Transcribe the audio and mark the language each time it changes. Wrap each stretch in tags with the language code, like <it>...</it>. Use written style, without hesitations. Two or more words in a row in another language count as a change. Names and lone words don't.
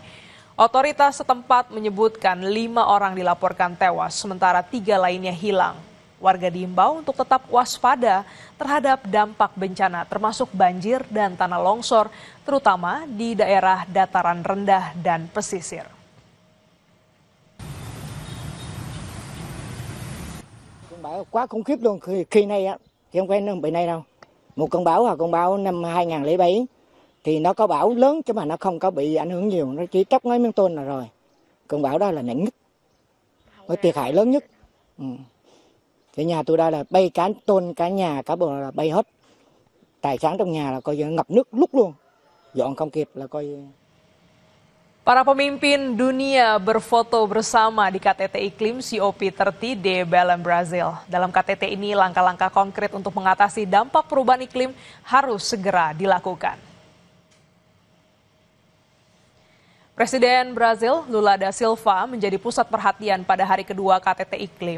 <id>Otoritas setempat menyebutkan 5 orang dilaporkan tewas, sementara 3 lainnya hilang. Warga diimbau untuk tetap waspada terhadap dampak bencana termasuk banjir dan tanah longsor, terutama di daerah dataran rendah dan pesisir.</id> <vi>Bão quá khủng khiếp luôn, khi này á, chứ không phải bị này đâu. Một cơn bão năm 2007 thì nó có bão lớn chứ mà nó không có bị ảnh hưởng nhiều, nó chỉ tróc mấy miếng tôn là rồi. Cơn bão đó là nặng nhất, có thiệt hại lớn nhất. Thì nhà tôi đây là bay cả tôn, cả nhà, cả bờ là bay hết. Tài sản trong nhà là coi như ngập nước lúc luôn, dọn không kịp là coi.</vi> <id>Para pemimpin dunia berfoto bersama di KTT Iklim COP30 di Belém, Brazil. Dalam KTT ini, langkah-langkah konkret untuk mengatasi dampak perubahan iklim harus segera dilakukan. Presiden Brazil Lula da Silva menjadi pusat perhatian pada hari kedua KTT Iklim.</id>